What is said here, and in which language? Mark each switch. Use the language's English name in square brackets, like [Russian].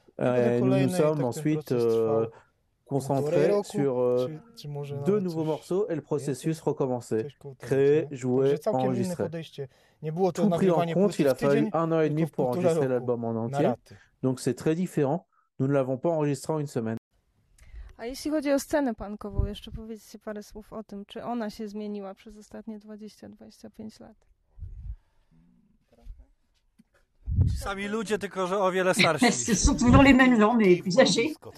[French] Nous nous sommes ensuite concentré sur deux nouveaux morceaux et le processus recommençait. Créer, jouer, enregistrer. Tout pris en compte, il a fallu un an et demi pour enregistrer l'album en entier. Donc c'est très différent. Nous ne l'avons pas enregistré en une semaine. [Polish] A jeśli chodzi o scenę punkową, jeszcze powiedzcie parę słów o tym, czy ona się zmieniła przez ostatnie 20-25 lat. Sami ludzie, tylko że o wiele starsi. [French] Ce sont toujours les mêmes gens, mais plus âgés.